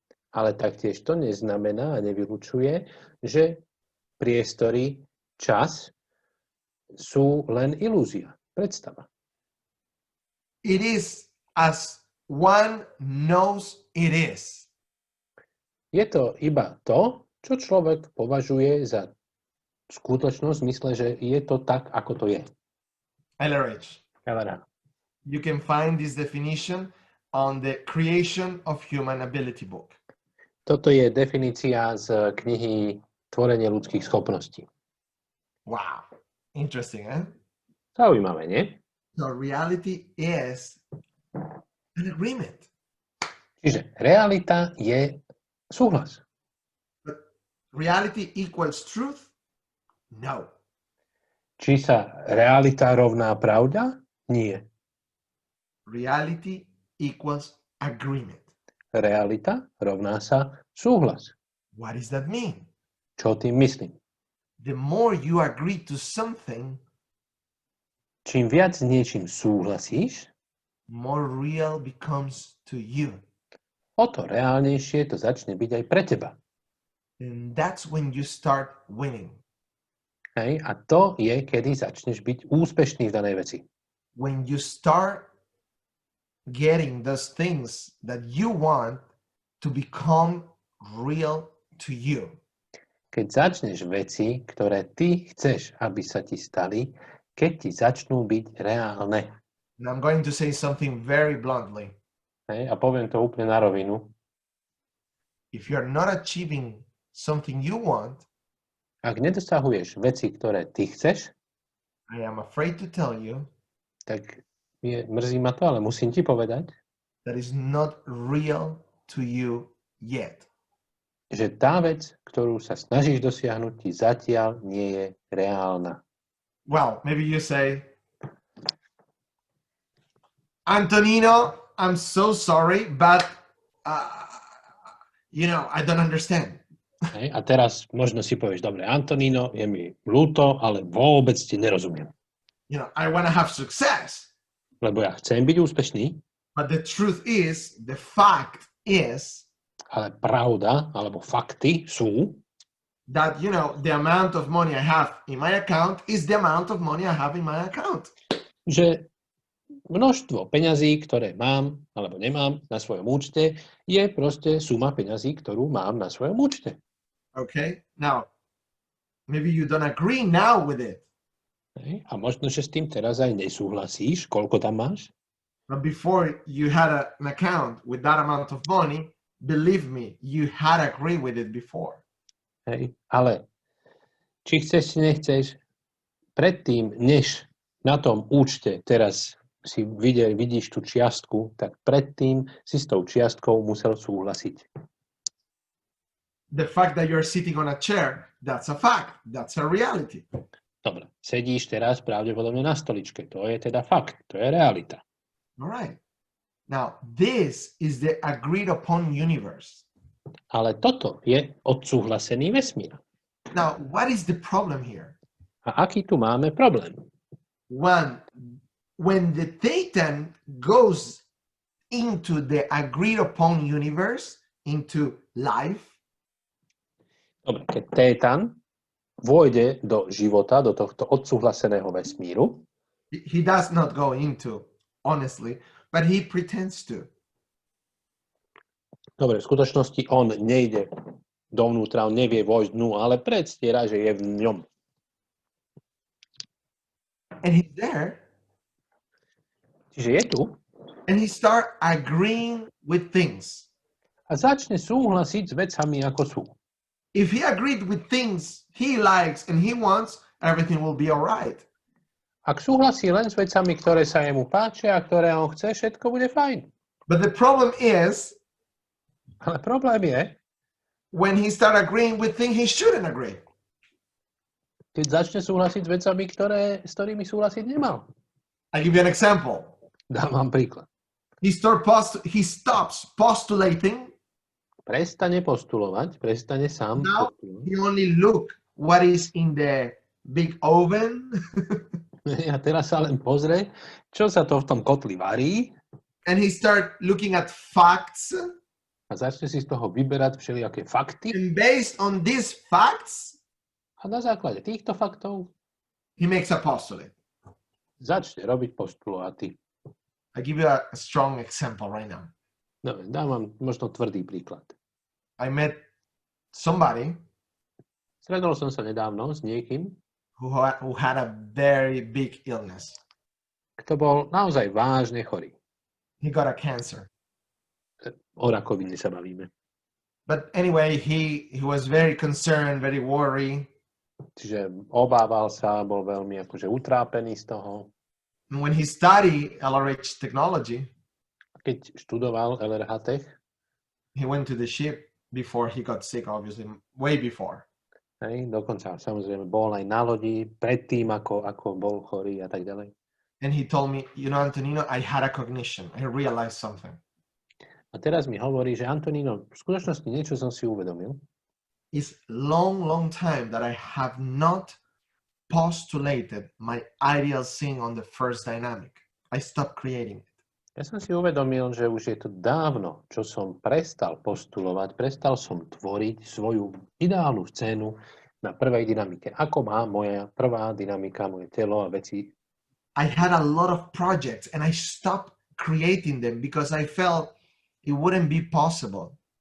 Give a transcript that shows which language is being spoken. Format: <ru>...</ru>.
<sk>Ale taktiež to neznamená a nevylučuje, že priestory, čas sú len ilúzia, predstava.</sk> <en>It is as one knows it is.</en> <sk>Je to iba to, čo človek považuje za skutočnosť, v zmysle, že je to tak, ako to je.</sk> <en>LRH. You can find this definition on the Creation of Human Ability book.</en> <sk>Toto je definícia z knihy Tvorenie ľudských schopností.</sk> <en>Wow. Interesting, eh?</en> <sk>Zaujímavé, nie?</sk> <en>So reality is an agreement.</en> <sk>Čiže realita je súhlas.</sk> <en>But reality equals truth? No.</en> <sk>Či sa realita rovná pravda? Nie.</sk> <en>Reality equals agreement.</en> <sk>realita rovná sa súhlas.</sk> <en>What does that mean?</en> <sk>Čo tým myslím?</sk> <en>The more you agree to something,</en> <sk>Čím viac s niečím súhlasíš,</sk> <en>more real becomes to you.</en> <sk>o to reálnejšie to začne byť aj pre teba.</sk> <en>And that's when you start winning.</en> <sk>Hej? A to je, kedy začneš byť úspešný v danej veci.</sk> <en>When you start getting those things that you want to become real to you.</en> <sk>Keď začneš veci, ktoré ty chceš, aby sa ti stali, keď ti začnú byť reálne.</sk> <en>And I'm going to say something very bluntly.</en> <sk>Hej? A poviem to úplne na rovinu.</sk> <en>If you're not achieving something you want,</en> <sk>Ak nedosahuješ veci, ktoré ty chceš,</sk> <en>I am afraid to tell you</en> <sk>tak mrzí ma to, ale musím ti povedať,</sk> <en>that is not real to you yet.</en> <sk>že tá vec, ktorú sa snažíš dosiahnuť, ti zatiaľ nie je reálna.</sk> <en>Well, maybe you say, Antonino, I'm so sorry, but I don't understand.</en> <sk>Hej? A teraz možno si povieš, dobre, Antonino, je mi ľúto, ale vôbec ti nerozumiem.</sk> <en>I want to have success.</en> <sk>Lebo ja chcem byť úspešný,</sk> <en>But the truth is, the fact is</en> <sk>ale pravda, alebo fakty sú,</sk> <en>that, the amount of money I have in my account is the amount of money I have in my account.</en> <sk>že množstvo peňazí, ktoré mám alebo nemám na svojom účte, je proste suma peňazí, ktorú mám na svojom účte.</sk> <en>Okay? Now, maybe you don't agree now with it.</en> <sk>Hej? A možno, že s tým teraz aj nesúhlasíš, koľko tam máš.</sk> <en>But before you had an account with that amount of money, believe me, you had agreed with it before.</en> <sk>Hej? Ale či chceš, či nechceš, predtým, než na tom účte teraz si vidíš tú čiastku, tak predtým si s tou čiastkou musel súhlasiť.</sk> <en>The fact that you're sitting on a chair, that's a fact. That's a reality.</en> <sk>Dobre, sedíš teraz pravdepodobne na stoličke. To je teda fakt, to je realita.</sk> <en>All right. Now, this is the agreed upon universe.</en> <sk>Ale toto je odsúhlasený vesmír.</sk> <en>Now, what is the problem here?</en> <sk>A aký tu máme problém?</sk> <en>One, when the Titan goes into the agreed upon universe, into life,</en> <sk>Dobre, keď Tétan vôjde do života, do tohto odsúhlaseného vesmíru,</sk> <en>he does not go into, honestly, but he pretends to.</en> <sk>dobre, v skutočnosti on nejde dovnútra, on nevie vojsť dnu, ale predstiera, že je v ňom.</sk> <en>And he's there,</en> <sk>Čiže je tu</sk> <en>and he start agreeing with things.</en> <sk>a začne súhlasiť s vecami, ako sú.</sk> <en>If he agreed with things he likes and he wants, everything will be all right.</en> <sk>Ak súhlasí len s vecami, ktoré sa jemu páčia a ktoré on chce, všetko bude fajn.</sk> <en>But the problem is,</en> <sk>Ale problém je,</sk> <en>when he start agreeing with things he shouldn't agree.</en> <sk>keď začne súhlasiť s vecami, s ktorými súhlasiť nemal.</sk> <en>I'll give you an example.</en> <sk>Dám vám príklad.</sk> <en>He stops postulating.</en> <sk>Prestane postulovať, prestane sám</sk> <en>Now</en> <sk>postulovať.</sk> <en>he only look what is in the big oven.</en> <sk>A teraz sa len pozrie, čo sa to v tom kotli varí</sk> <en>And he start looking at facts.</en> <sk>a začne si z toho vyberať všelijaké fakty</sk> <en>And based on these facts,</en> <sk>a na základe týchto faktov</sk> <en>he makes a postulate.</en> <sk>začne robiť postulaty.</sk> <en>I give you a strong example right now.</en> <sk>No, dám vám možno tvrdý príklad.</sk> <en>I met somebody</en> <sk>Stretol som sa nedávno s niekým,</sk> <en>who had a very big illness.</en> <sk>kto bol naozaj vážne chorý.</sk> <en>He got a cancer.</en> <sk>O rakovine sa bavíme.</sk> <en>But anyway, he was very concerned, very worried.</en> <sk>Čiže obával sa, bol veľmi akože utrápený z toho.</sk> <en>And when he studied LRH technology,</en> <sk>Keď študoval LRH Tech,</sk> <en>he went to the ship before he got sick, obviously, way before.</en> <sk>hej, dokonca samozrejme bol aj na lodi predtým, ako bol chorý a tak ďalej.</sk> <en>And he told me, Antonino, I had a cognition. I realized something.</en> <sk>A teraz mi hovorí, že Antonino, v skutočnosti niečo som si uvedomil.</sk> <en>It's long time that I have not postulated my ideal scene on the first dynamic. I stopped creating it.</en> <sk>Ja som si uvedomil, že už je to dávno, čo som prestal postulovať, prestal som tvoriť svoju ideálnu scénu na prvej dynamike. Ako má moja prvá dynamika, moje telo a veci.</sk> <en>I had a lot of projects and I stopped creating them because I felt it wouldn't be possible.</en>